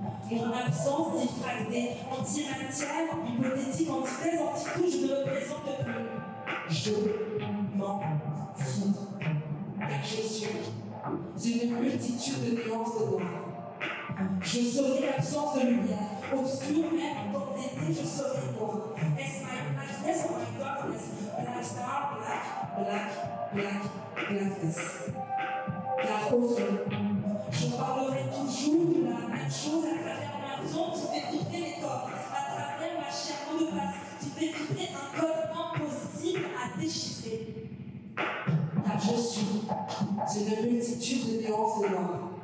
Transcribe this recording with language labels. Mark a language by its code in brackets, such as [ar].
[fr] Mon absence diffractée, antimatière, hypothétique, antithèse, anti-tout, je ne me présente plus. Je m'en fous. Car je suis une multitude de nuances de noir. Je serai l'absence de lumière, obscure même dans l'été, je serai noir. Est-ce [en] my blackness or my darkness? Black star, black, black, black, blackness. [fr] Car au fond, je parlerai toujours de la même chose à travers ma viande qui fait vibrer les cordes, à travers ma chair mot de passe, qui fait vibrer un code impossible à déchiffrer. Car je suis une multitude de nuances de noir.